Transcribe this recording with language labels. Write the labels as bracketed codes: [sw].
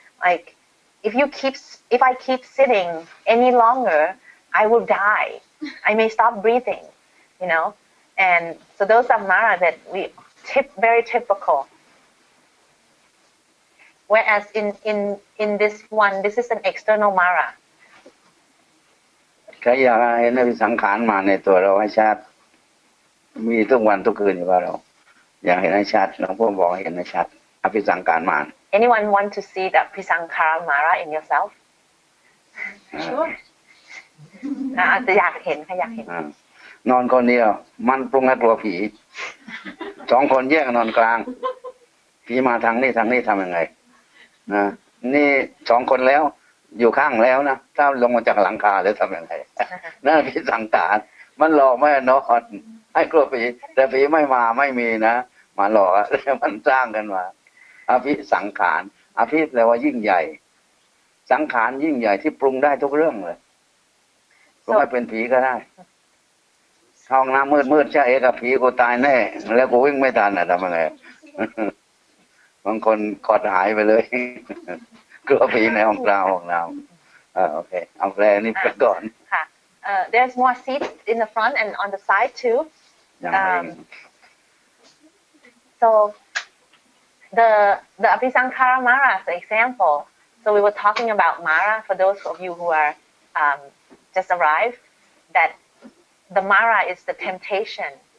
[en] Like if I keep sitting any longer, I will die. I may stop breathing, you know. And so those are Mara that very typical. Whereas in this one, this is an external Mara. [th] ใครอยากเห็นอภิสังขารมาในตัวเราให้ชัดมีทุกวันทุกคืนอยู่ว่าเราอยากเห็นให้ชัดหลวงพ่อบอกให้เห็นให้ชัดอภิสังขารมา [en] Anyone want to see the Abhisankara Mara in yourself? Sure. [th] อาจจะอยากเห็นค่ะอยากเห็น นอนคนเดียวมันปรุงให้กลัวผี2 คนแยกนอนกลางผีมาทางนี้ทำยังไงนะนี่2 คนแล้วอยู่ข้างแล้วนะถ้าลงมาจากหลังคาแล้วทำยังไงนั่นผีสังขารมันหลอกไม่นอนให้กลัวผีแต่ผีไม่มาไม่มีนะมาหลอกแล้วมันสร้างกันมาอภิสังขารอภิแปลว่ายิ่งใหญ่สังขารยิ่งใหญ่ที่ปรุงได้ทุกเรื่องเลยปรุงให้เป็นผีก็ได้ ห้องน้ำมืดใช่เอกผีกูตายแน่แล้วกูวิ่งไม่ทันทำยังไงบางคนกอดหายไปเลยกลัวผีในห้องเราโอเคเอาแปลนี่ไปก่อน [en] ค่ะthere's more seats in the front and on the side too. So the Abhisankara Mara, for example. So we were talking about Mara for those of you who are just arrived. That the Mara is the temptation